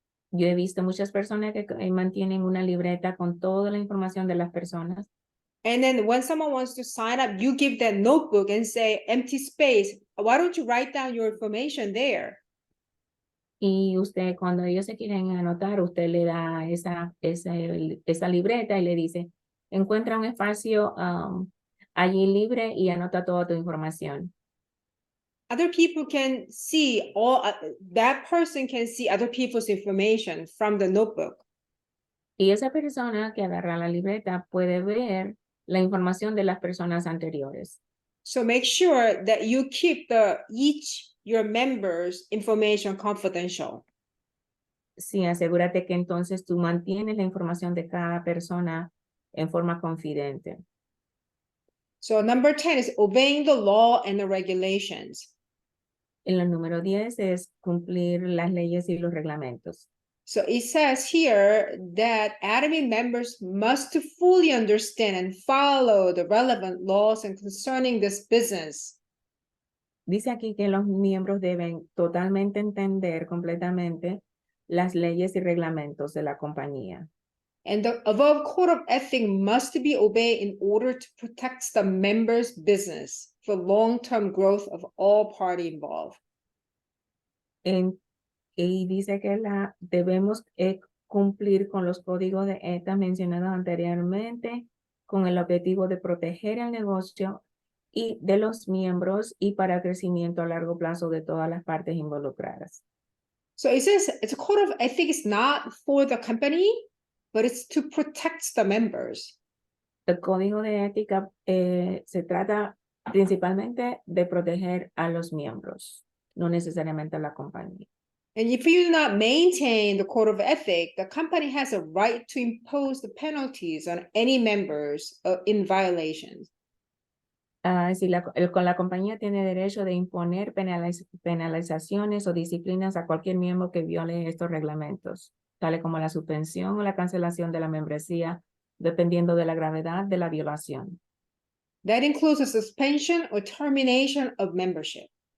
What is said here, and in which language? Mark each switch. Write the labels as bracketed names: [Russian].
[Spanish] Yo he visto muchas personas que mantienen una libreta con toda la información de las personas. [English] And then when someone wants to sign up, you give that notebook and say, empty space. Why don't you write down your information there? [Spanish] Y usted, cuando ellos se quieren anotar, usted le da esa libreta y le dice, encuentra un espacio allí libre y anota toda tu información. [English] other people can see that person can see other people's information from the notebook. [Spanish] Y esa persona que agarra la libreta puede ver la información de las personas anteriores. [English] So make sure that you keep your members' information confidential. [Spanish] Sí, asegúrate que entonces tú mantienes la información de cada persona en forma confidente. [English] So number 10 is obeying the law and the regulations. [Spanish] En el número 10 es cumplir las leyes y los reglamentos. [English] So it says here that Atomy members must fully understand and follow the relevant laws and concerning this business. [Spanish] Dice aquí que los miembros deben totalmente entender completamente las leyes y reglamentos de la compañía. [English] And the above code of ethics must be obeyed in order to protect the members' business for long-term growth of all parties involved. [Spanish] Y dice que debemos cumplir con los códigos de ética mencionados anteriormente con el objetivo de proteger el negocio y de los miembros y para el crecimiento a largo plazo de todas las partes involucradas. [English] So it says it's a code of ethics not for the company, but it's to protect the members. [Spanish] El código de ética se trata principalmente de proteger a los miembros, no necesariamente a la compañía. [English] And if you do not maintain the code of ethics, the company has a right to impose the penalties on any members in violations. [Spanish] Si la compañía tiene derecho de imponer penalizaciones o disciplinas a cualquier miembro que viole estos reglamentos, tales como la suspensión o la cancelación de la membresía, dependiendo de la gravedad de la violación. [English] That includes a suspension or termination of membership.